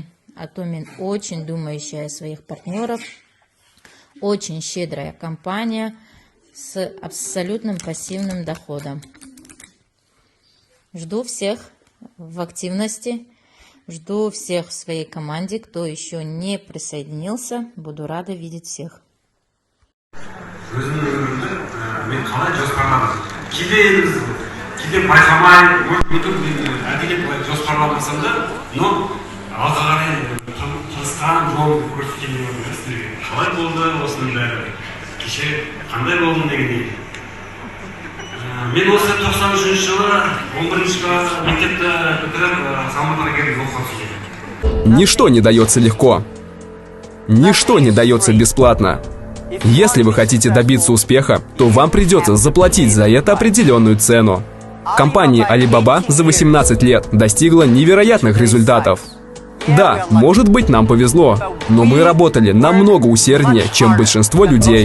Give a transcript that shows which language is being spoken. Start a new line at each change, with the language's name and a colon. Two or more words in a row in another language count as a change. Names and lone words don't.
Russian: Атоми очень думающая о своих партнеров, очень щедрая компания с абсолютным пассивным доходом. Жду всех в активности, жду всех в своей команде. Кто еще не присоединился, буду рада видеть всех.
Kazakh: Қысқан жол көрсеткен сіздерге қалай болды осының бәрі, кеше қандай болдым дегендей. Мен осы 93 жылы 11-ші мектепті бітіріп Алматыға келіп оқуға түстім.
Russian: Ничто не дается легко. Ничто не дается бесплатно. Если вы хотите добиться успеха, то вам придется заплатить за это определенную цену. Компания Alibaba за 18 лет достигла невероятных результатов. Да, может быть, нам повезло, но мы работали намного усерднее, чем большинство людей.